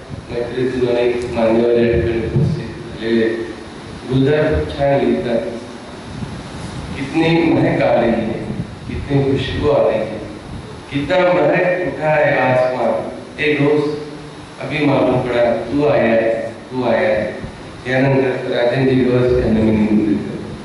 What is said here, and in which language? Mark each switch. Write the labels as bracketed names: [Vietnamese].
[Marathi] मैत्रीतून अनेक मान्यवर या ठिकाणी उपस्थित झालेले. गुलजार छान लिहितात. [Hindi] कितनी महक आ रही है, कितनी खुशबू आ रही है, कितना महक उठा है आसमान, एक दोस्त अभी मालूम पड़ा तू आया है, तू आया है. [Marathi] यानंतर राजेंद्र दिवस यांना मी निवडून देतो.